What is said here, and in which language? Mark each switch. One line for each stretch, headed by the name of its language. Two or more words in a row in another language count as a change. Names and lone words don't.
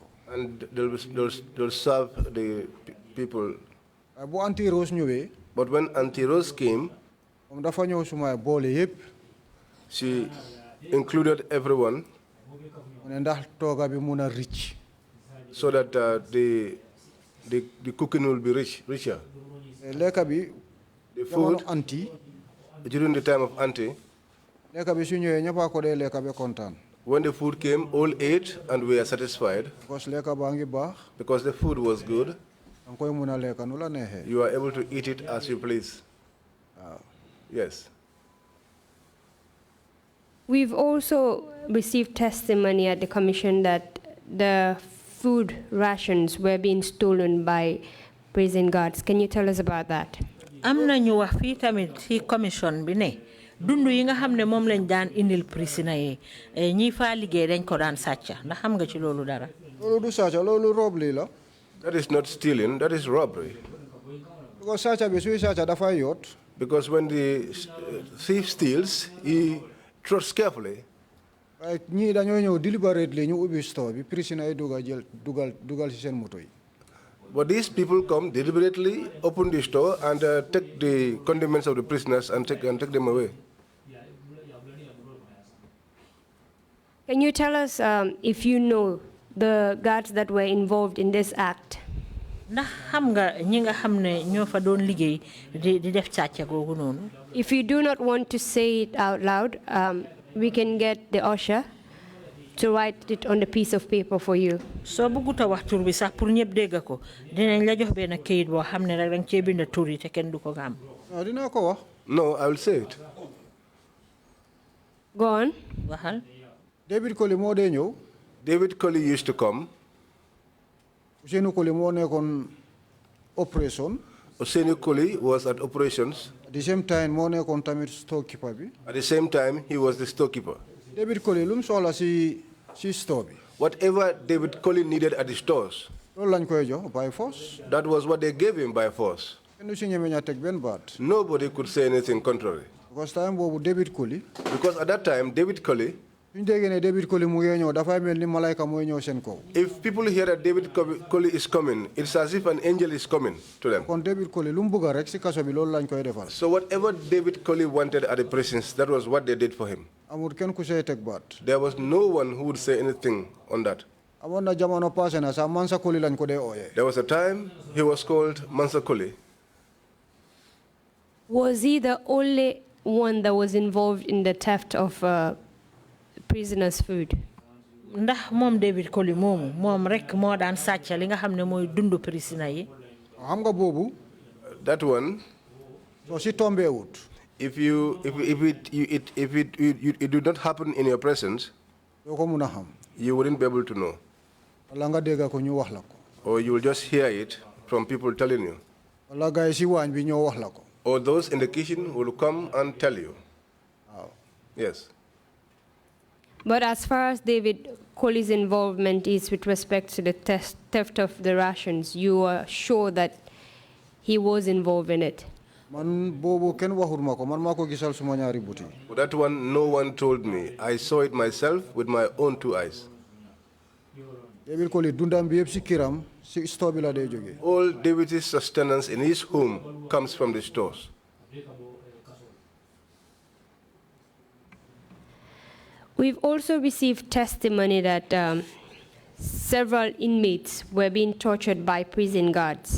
English: And they'll serve the people.
Wolof: Bu Auntie Rose ñëwé.
English: But when Auntie Rose came,
Wolof: moom dafa ñëw suma boole yépp.
English: She included everyone.
Wolof: Ndax tooga bi mëna rich.
English: So that the cooking will be richer.
Wolof: Lekka bi
English: the food Auntie during the time of Auntie.
Wolof: Lekka bi su ñëwé ñëpp ko dé lekka be kontaan.
English: When the food came, all ate and we are satisfied.
Wolof: Because lekka baa ngi baax.
English: Because the food was good.
Wolof: Dang koy mëna lekka nu la neexee.
English: You are able to eat it as you please. Yes. We've also received testimony at the commission that the food rations were being stolen by prison guards. Can you tell us about that?
Wolof: Am na ñu wax fi tamit ci commission bi ne dundu yi nga xamne mom lañ daan indil prisoner yi ñi fa liggéey dañ ko daan sàcca ndax xam nga ci loolu dara. Loolu du sàcca loolu robbery la.
English: That is not stealing, that is robbery.
Wolof: Because sàcca bi suy sàcca dafa yot.
English: Because when the thief steals, he trusts carefully.
Wolof: ñi dañoo ñëw deliberately ñu ubbi store bi prisoner yi dugal ci seen moto yi.
English: But these people come deliberately, open the store and take the condiments of the prisoners and take them away. Can you tell us if you know the guards that were involved in this act?
Wolof: Ndax xam nga ñi nga xamne ñoo fa doon liggéey di def sàcca googu noonu.
English: If you do not want to say it out loud, we can get the usher to write it on a piece of paper for you.
Wolof: So bëgguta wax tur bi sax pour ñëpp dégg ko dinañ la jox benn kayit boo xam ne rek dang cee bind tur yi te kenn du ko xam. Dina ko wax.
English: No, I will say it. Go on.
Wolof: Waxal. David Colley moo dee ñëw.
English: David Colley used to come.
Wolof: Ousainou Colley moo nekkoon operation.
English: Ousainou Colley was at operations. At the same time
Wolof: moo nekkoon tamit storekeeper bi.
English: At the same time, he was the storekeeper.
Wolof: David Colley lu mu soxla si store bi.
English: Whatever David Colley needed at the stores,
Wolof: loolu lañ koy jox
English: by force. that was what they gave him by force.
Wolof: Kenn du si ñeme ña teg benn baat.
English: Nobody could say anything contrary. Because time
Wolof: boobu David Colley.
English: Because at that time, David Colley,
Wolof: suñu déggee ne David Colley mu ngi ñëw dafay mel ni malayka mooy ñëw seen kaw.
English: if people hear that David Colley is coming, it's as if an angel is coming to them.
Wolof: kon David Colley lu mu bëgg rek si kaso bi loolu lañ koy defal.
English: So whatever David Colley wanted at the prisons, that was what they did for him.
Wolof: amul kenn ku say teg baat.
English: There was no one who would say anything on that.
Wolof: amoon na jamono passé na sax Mansa Colley lañ ko dee ooyee.
English: There was a time he was called Mansa Colley. Was he the only one that was involved in the theft of prisoners' food?
Wolof: Ndax moom David Colley moomu moom rek moo daan sàcc li nga xam ne mooy dundu prisoner yi. xam nga boobu.
English: That one.
Wolof: soo si tombee wut.
English: If it did not happen in your presence,
Wolof: doo ko mun a xam.
English: you wouldn't be able to know.
Wolof: wala nga dégg ko ñu wax la ko.
English: Or you will just hear it from people telling you.
Wolof: wala gars yi si waañ bi ñoo wax la ko.
English: Or those in the kitchen will come and tell you.
Wolof: waaw.
English: Yes. But as far as David Colley's involvement is with respect to the theft of the rations, you are sure that he was involved in it?
Wolof: man boobu kenn waxul ma ko man maa ko gisal suma ñaari buti.
English: That one, no one told me. I saw it myself with my own two eyes.
Wolof: David Colley dundam bi yëpp si kiram si store bi la dee jógee.
English: All David's sustenance in his home comes from the stores. We've also received testimony that several inmates were being tortured by prison guards.